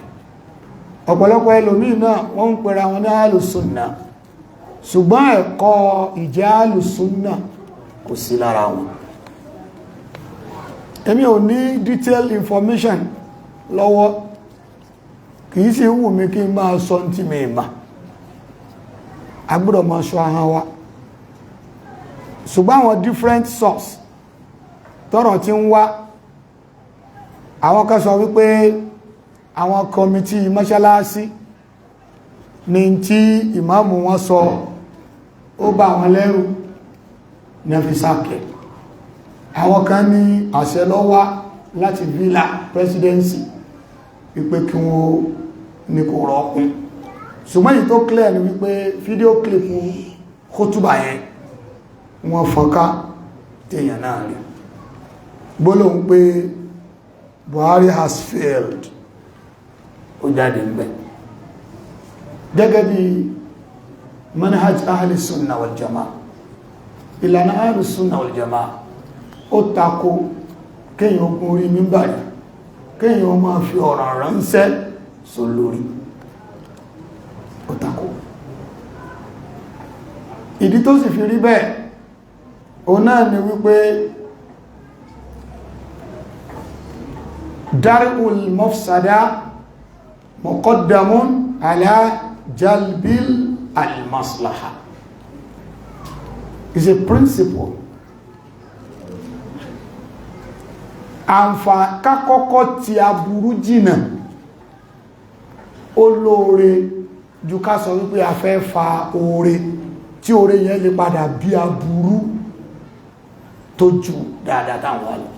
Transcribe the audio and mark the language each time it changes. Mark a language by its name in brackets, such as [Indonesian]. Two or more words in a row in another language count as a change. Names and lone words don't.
[Yoruba] Ọ̀pọ̀lọpọ̀ ẹlòmíì náà wọ́n ń pèrà wọn ní [Arabic] أهل السنة, [Yoruba] ṣùgbọ́n ẹ̀kọ́ ìjẹ́ ahlu sunna kò sí lára wọn. Èmi ò ní [English] detailed information [Yoruba] lọ́wọ́, kìí sí wù mí kí n máa sọ tí mi ma, agbọ́dọ̀ máa sọ ahọ́n wa. Ṣùgbọ́n àwọn [English] different source [Yoruba] tọ́rọ̀ tí ń wá, àwọn kan sọ wípé àwọn kọmitì mọ́ṣálásí ní tí ìmáàmù wọn sọ ó bá wọn lẹ́rù ní fi sáàkẹ̀. Àwọn kan ní àṣẹ ló wá láti [English] villa presidency [Yoruba] wípé kí wọ́n ní kò rọ́kún. Ṣùgbọ́n yìí tó clear ni wípé [English] fídíò clip [Yoruba] kútùbà yẹn wọ́n fọ́nká tèèyàn náà rí gbólóhùn pé [English] Buhari has failed, [Yoruba] ó jáde ń bẹ̀. Gẹ́gẹ́ bí [Arabic] منهج أهل السنة والجماعة, [Yoruba] ìlànà [Arabic] أهل السنة والجماعة, [Yoruba] ó tako kéèyàn ogun orí mímbàrí, kéèyàn máa fi ọ̀rọ̀ ránṣẹ́ sọ lórí, ó tako. Ìdí tó sì fi rí bẹ́ẹ̀ òun náà ni wípé [Arabic] درء المفسدة مقدم على جلب المصلحة [English] is a principle. [Yoruba] Àǹfà kákọ́kọ́ ti aburú jìnà ó lóore jù ká sọ wípé a fẹ́ fa oore tí oore yẹn lè padà bí aburú tó jù dáadáa táwọn wà lọ.